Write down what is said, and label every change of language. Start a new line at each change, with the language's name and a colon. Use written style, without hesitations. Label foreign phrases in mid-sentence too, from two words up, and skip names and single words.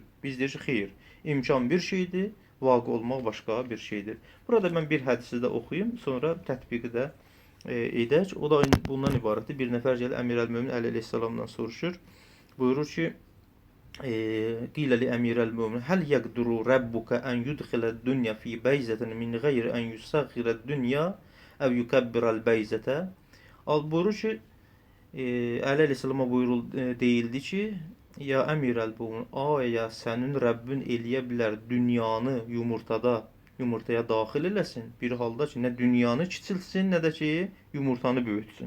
Azerbaijani: Biz deyirik ki, xeyr, imkan bir şeydir, vaqe olmaq başqa bir şeydir. Burada mən bir hədisi də oxuyum, sonra tətbiqi də edək. O da bundan ibarətdir. Bir nəfər gəlir Əmirəl-Mömin Əli əleyhissalamdan soruşur. Buyurur ki,
Arabic: قيل لأمير المؤمنين هل يقدر ربك أن يدخل الدنيا في بيضة من غير أن يصغر الدنيا أو يكبر البيضة.
Azerbaijani: Buyurur ki, Əli əleyhissalama deyildi ki, ya Əmirəl-Mömin, aya sənin Rəbbin eləyə bilər dünyanı yumurtaya daxil eləsin. Bir halda ki, nə dünyanı kiçilsin, nə də ki, yumurtanı böyütsün.